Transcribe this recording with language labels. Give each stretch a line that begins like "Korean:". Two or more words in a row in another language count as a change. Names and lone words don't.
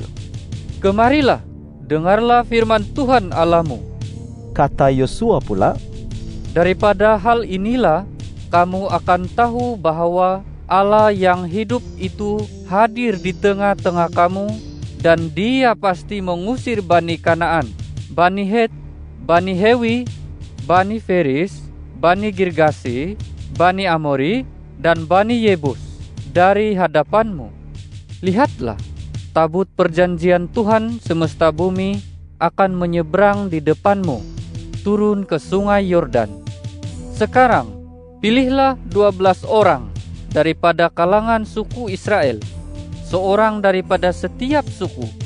Indonesian: Kemarilah, dengarlah firman Tuhan Allahmu. Kata Yosua pula, Daripada hal inilah kamu akan tahu bahwa Allah yang hidup itu hadir di tengah-tengah kamu, dan Dia pasti mengusir Bani Kanaan, Bani Het, Bani Hewi, Bani Feris, Bani Girgasi, Bani Amori, dan Bani Yebus dari hadapanmu. Lihatlah, tabut perjanjian Tuhan semesta bumi akan menyeberang di depanmu, turun ke sungai Yordan. Sekarang, pilihlah 12 orang daripada kalangan suku Israel, seorang daripada setiap suku.